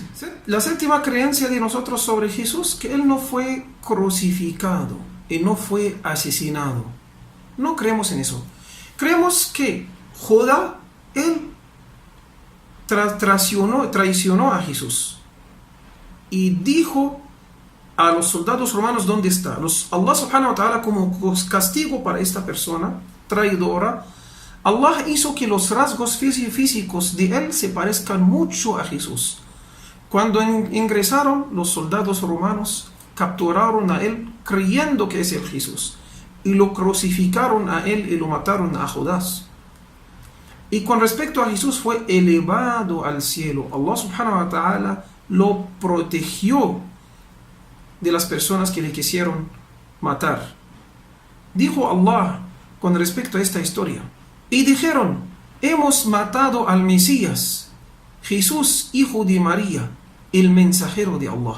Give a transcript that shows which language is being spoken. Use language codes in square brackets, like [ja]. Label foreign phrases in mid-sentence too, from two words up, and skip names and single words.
[es] La séptima creencia de nosotros sobre Jesús, que él no fue crucificado y no fue asesinado. No creemos en eso. Creemos que Judá, él traicionó a Jesús y dijo a los soldados romanos: ¿dónde está? [ar] الله سبحانه وتعالى, [es] como castigo para esta persona traidora, Allah hizo que los rasgos físicos de él se parezcan mucho a Jesús. Cuando ingresaron los soldados romanos, capturaron a él creyendo que es el Jesús, y lo crucificaron a él y lo mataron a Judas. Y con respecto a Jesús, fue elevado al cielo. Allah [ar] سبحانه وتعالى [es] lo protegió de las personas que le quisieron matar. Dijo Allah con respecto a esta historia: y dijeron: hemos matado al Mesías, Jesús, hijo de María, el mensajero de Allah.